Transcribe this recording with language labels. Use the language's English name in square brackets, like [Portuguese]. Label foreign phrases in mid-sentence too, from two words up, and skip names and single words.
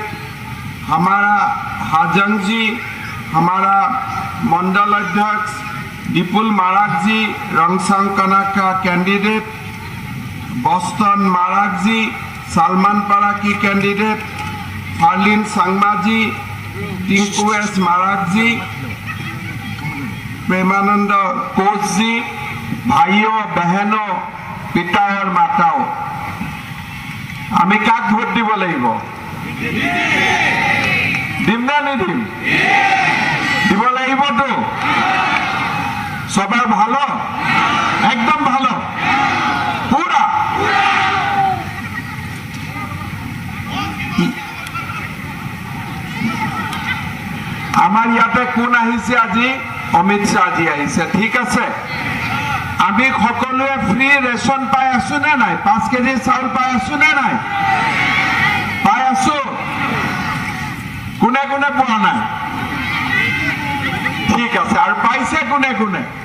[Hindi] हमारा हाजंग जी, हमारा मंडल अध्यक्ष विपुल माराक जी रंगसांकना का कैंडिडेट, बॉस्टन माराक जी सलमान पारा की कैंडिडेट, फार्लिन सांगमा जी, टिंकू एस माराक जी, प्रेमानंद कोच जी, भाइयों बहनों पिता और माताओं, हमें [Assamese] কাক ভোট দিব লাগিব? দিম না নিদিম? দিব লাগিব তো? সবার ভালো, একদম ভালো, পুরা আমার ইয়াতে কোন আহিছে আজি? অমিত শাহ জি আহিছে। ঠিক আছে, আমি সকলোৱে ফ্ৰী ৰেচন পাই আছো নে নাই? 5 কেজি চাউল পাই আছো নে নাই? পাই আছো। কোনে কোনে পোৱা নাই? ঠিক আছে, আৰু পাইছে কোনে কোনে?